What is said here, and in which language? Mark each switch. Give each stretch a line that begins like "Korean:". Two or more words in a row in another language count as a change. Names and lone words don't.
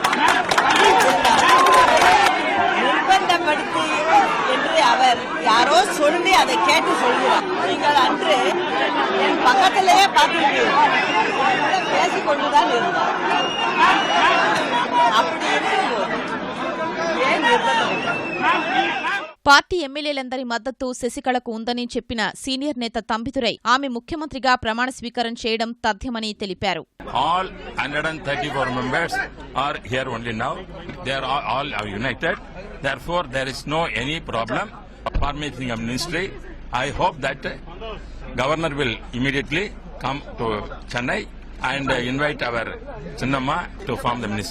Tamil: நிர்பந்தப்படுத்தி என்று அவர் யாரோ சொல்லி அதை கேட்டு சொல்கிறார். நீங்கள் அன்று என் பக்கத்திலேயே பார்த்திருக்கீர்கள், பேசிக்கொண்டுதான் இருந்தார். அப்படி இருக்கும்போது ஏன் நிர்பந்தம்?
Telugu: పార్టీ ఎమ్మెల్యేలందరి మద్దతు శశికళకు ఉందని చెప్పిన సీనియర్ నేత తంబిదురై ఆమె ముఖ్యమంత్రిగా ప్రమాణ స్వీకారం చేయడం తథ్యమని తెలిపారు.
English: All 134 members are here only now. They are all united. Therefore, there is no any problem forming a ministry. I hope that governor will immediately come to Chennai and invite our Chinnamma to form the ministry.